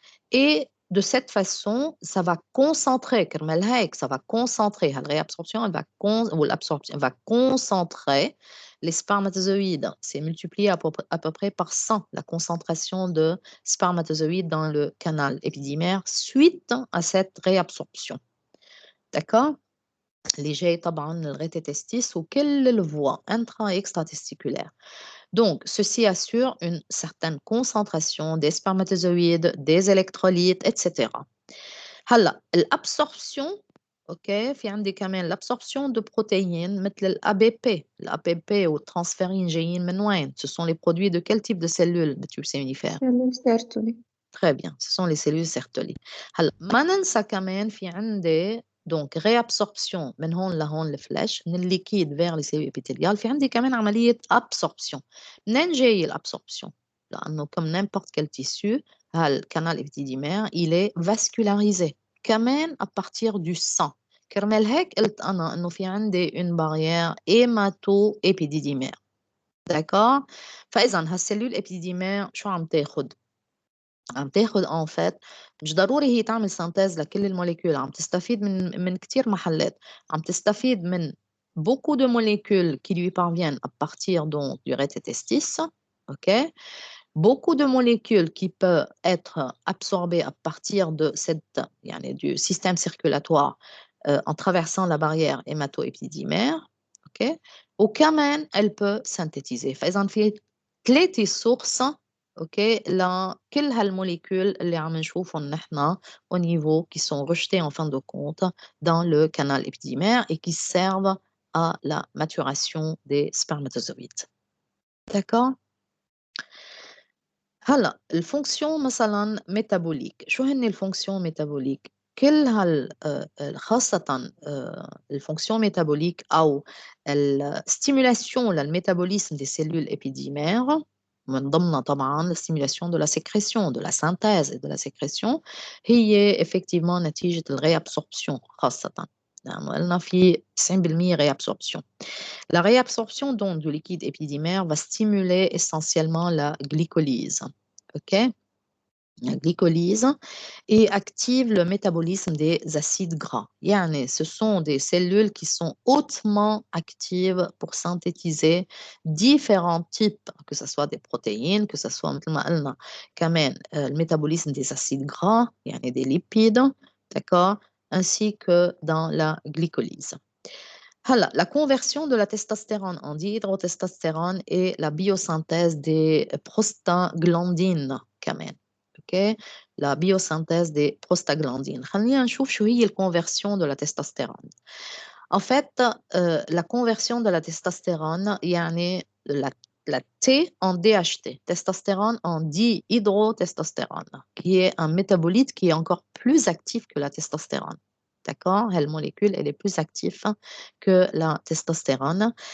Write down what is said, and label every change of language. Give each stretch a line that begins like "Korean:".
French: et de cette façon, ça va concentrer, ça va concentrer, la réabsorption, ou l'absorption, elle va concentrer les spermatozoïdes. C'est multiplié à peu près par 100 la concentration de spermatozoïdes dans le canal épididymaire suite à cette réabsorption. D'accord?
Arabic: اللي جاي طبعا الريتيتستيس وكل الفوا
French: intra et extratesticulaire. Donc, ceci assure une certaine concentration des spermatozoïdes, des électrolytes, etc.
Arabic: هلا الابسوربسيون اوكي في عندي كمان
French: l'absorption de protéines
Arabic: مثل الABP والtransférine جايين من وين؟
French: Ce sont les produits de quel type de cellules de tube séminifère? cellules Sertoli. Très bien, ce sont les cellules Sertoli.
Arabic: هلا ما ننسى كمان في عندي donc réabsorption من هون لهون الفلاش من الليكيد
French: vers les cellules épithéliales
Arabic: في عندي كمان عملية absorption. منين جاي الابسوربسيون؟ لأنه
French: comme n'importe quel tissu le canal épidédimaire il est vascularisé كمان à partir du sang.
Arabic: كرمال هيك قلت أنا إنه في عندي
French: une barrière hémato-épidédimaire.
Arabic: d'accord؟ فإذا هالسلول épidédimaire شو عم تاخد؟ عم تاخد en fait مش ضروري هي تعمل سانتيز لكل الموليكول عم تستفيد من كتير محلات عم تستفيد من
French: beaucoup de molécules qui lui parviennent à partir donc du rététestis, ok? Beaucoup de molécules qui peuvent être absorbées à partir de du système circulatoire en traversant la barrière hémato-épididymaire, ok? وكمان elle peut synthétiser. فإذا في 3 sources ok
Arabic: لكل هالموليكول اللي عم نشوفهم نحن
French: au niveau qui sont rejetées en fin de compte dans le canal épididymaire et qui servent à la maturation des spermatozoïdes. D'accord?
Arabic: هلا الفونكسيون مثلا ميتابوليك شو هن الفونكسيون ميتابوليك كل خاصة الفونكسيون ميتابوليك أو الستيمولاسيون للميتابوليزم
French: des cellules épidédimaires
Arabic: من ضمنها طبعا الستيمولاسيون
French: de la sécrétion de la synthèse et de la sécrétion
Arabic: هي effectivement نتيجة الريابسوربسيون خاصة لأنه قلنا في 90% réabsorption.
French: La réabsorption donc du liquide épididymaire va stimuler essentiellement la glycolyse. Ok? La glycolyse et active le métabolisme des acides gras. Yani, ce sont des cellules qui sont hautement actives pour synthétiser différents types, que ce soit des protéines, que ce soit le métabolisme des acides gras, yani des lipides, d'accord, ainsi que dans la glycolyse. La conversion de la testostérone en dihydrotestostérone et la biosynthèse des prostaglandines كمان. Okay? La biosynthèse des prostaglandines.
Arabic: خلينا نشوف شو هي الconversion
French: de la testostérone. En fait, la conversion de la testostérone يعني la T en DHT, testostérone en dihydrotestostérone, qui est un métabolite qui est encore plus actif que la testostérone. D'accord? La molécule, elle est plus active que la testostérone.